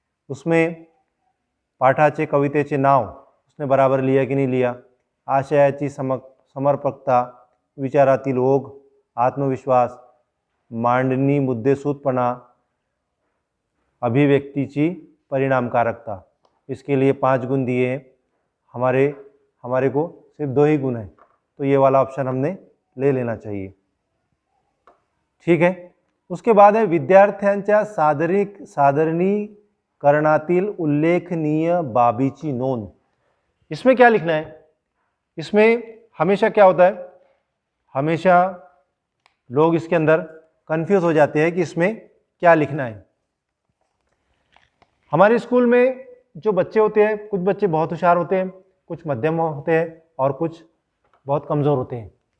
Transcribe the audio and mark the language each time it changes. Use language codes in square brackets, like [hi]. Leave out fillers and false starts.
[hi] उसमें [mr] पाठाचे कवितेचे नाव [hi] उसने बराबर लिया कि नहीं लिया, [mr] आशयाची समर्पकता, विचारातील ओघ, आत्मविश्वास, मांडणी मुद्देसूदपणा, अभिव्यक्तीची परिणामकारकता, [hi] इसके लिए 5 गुण दिए हैं। हमारे को सिर्फ 2 ही गुण है, तो ये वाला ऑप्शन हमने ले लेना चाहिए, ठीक है। उसके बाद है [mr] विद्यार्थ्यांच्या सादरीकरणातील उल्लेखनीय बाबीची नोंद। [hi] इसमें क्या लिखना है, इसमें हमेशा क्या होता है, हमेशा लोग इसके अंदर कंफ्यूज हो जाते हैं कि इसमें क्या लिखना है। हमारे स्कूल में जो बच्चे होते हैं, कुछ बच्चे बहुत होशियार होते हैं, कुछ मध्यम होते हैं, और कुछ बहुत कमज़ोर होते हैं।